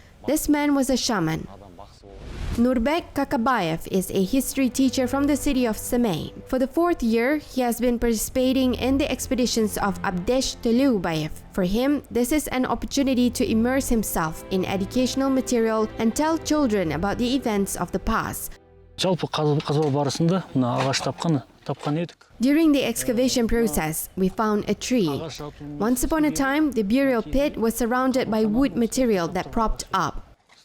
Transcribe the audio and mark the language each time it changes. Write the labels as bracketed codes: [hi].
[en] This man was a shaman. Nurbek Kakabayev is a history teacher from the city of Semey. For the 4th year, he has been participating in the expeditions of Abdesh Telubayev. For him, this is an opportunity to immerse himself in educational material and tell children about the events of the past. [kk] Жалпы қазба барысында мына ағаш тапқан едік. [en] During the excavation process, we found a tree. Once upon a time, the burial pit was surrounded by wood material that propped up.